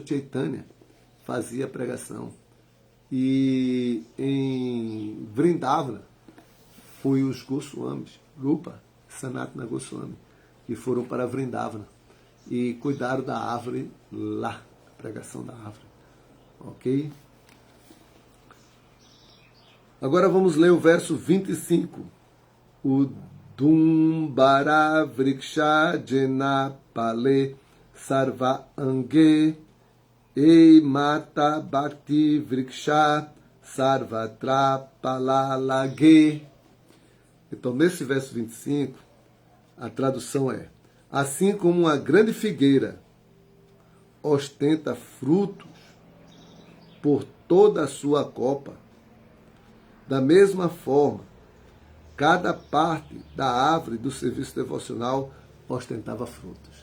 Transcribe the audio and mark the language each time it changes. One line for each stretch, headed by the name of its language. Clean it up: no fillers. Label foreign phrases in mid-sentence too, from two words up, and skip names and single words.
Portuguese: Chaitanya fazia pregação. E em Vrindavana, foi os Goswamis, Rupa, Sanatana Goswami, que foram para Vrindavana e cuidaram da árvore lá, a pregação da árvore. Ok? Agora vamos ler o verso 25.
Bangla: ও ডুম্বর বৃক্ষ জেন পালে সর্ব অঙ্গে এ মত ভক্তি বৃক্ষ সর্বত্র পালালাগে.
Portuguese: Então, nesse verso 25, a tradução é: assim como uma grande figueira ostenta frutos por toda a sua copa, da mesma forma, cada parte da árvore do serviço devocional ostentava frutos.